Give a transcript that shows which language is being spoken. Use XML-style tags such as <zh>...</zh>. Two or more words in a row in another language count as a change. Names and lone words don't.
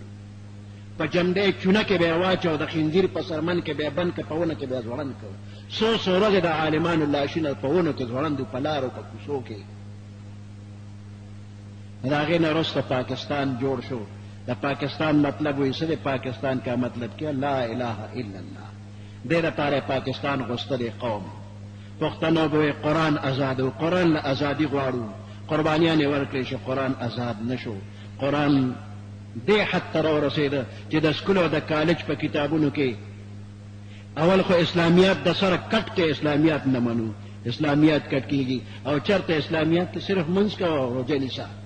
<ps>په جمدې چونه کې به یې واچو، د خنزیر په سرمن کې به یې بند کړ، په ونه کې به یې ځوړند کړ. څو ورځې د عالمانو لاشونه په ونو کې ځوړند وو، په لارو په کوڅو کې. د هغې نه وروسته پاکستان جوړ شو. د پاکستان مطلب وایي څه دی؟</ps> <ur>پاکستان کا مطلب کیا؟ لا اله الا الله.</ur> <ps>دې دپاره پاکستان غوښتلی قوم. پښتنو به وایي قرآن ازاد و، قرآن له ازادي غواړو. قربانیان یې ورکړې چې قرآن ازاد نه شو. قرآن دې حد ته راورسېده چې د سکول او د کالج په کتابونو کې اول خو اسلامیات د سره کټ کې اسلامیات نه منو، اسلامیات کټ کېږي، او چېرته اسلامیات کې صرف منځ کوه او روژه نیسه.</ps>